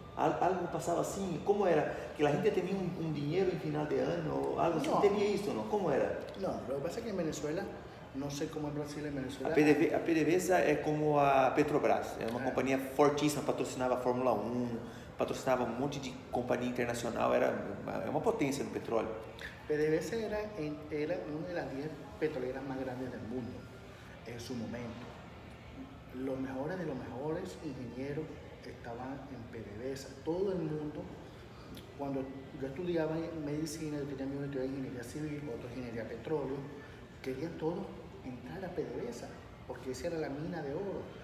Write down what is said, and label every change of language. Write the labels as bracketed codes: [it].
[es] Algo pasaba así. ¿Cómo era? Que la gente tenía un dinero en final de año, algo así. ¿Tenía esto, no? ¿Cómo era? No, lo que pasa es que en Venezuela, no sé cómo en Brasil, en Venezuela... [pt] A PDVSA é como a Petrobras, é uma companhia fortíssima, patrocinava a Fórmula 1, patrocinava um monte de companhia internacional, era uma potência no petróleo. [es] PDVSA era una de las 10 petroleras más grandes del mundo en su momento. Los mejores de los mejores ingenieros estaban en PDVSA. Todo el mundo, cuando yo estudiaba medicina, yo tenía mi estudiaba ingeniería civil, otro ingeniería petróleo, querían todos entrar a PDVSA, porque esa era la mina de oro.